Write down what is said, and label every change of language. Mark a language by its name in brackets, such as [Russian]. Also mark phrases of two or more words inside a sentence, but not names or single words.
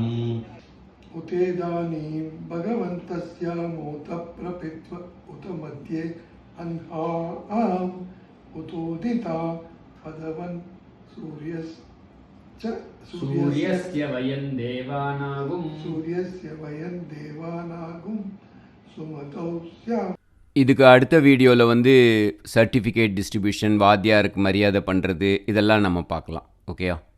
[Sanskrit] उतेदानीं भगवन्तस्य मोत प्रपित्व उत मध्ये अह्नाम् उतोदिता पदवन् सूर्यस्य वयं देवानागुं सुमतौ स्याम्. [Tamil] இதுக்கு அடுத்த வீடியோவில் வந்து [English] certificate distribution, [Tamil] வாத்தியாருக்கு மரியாதை பண்ணுறது, இதெல்லாம் நம்ம பார்க்கலாம். ஓகேயா?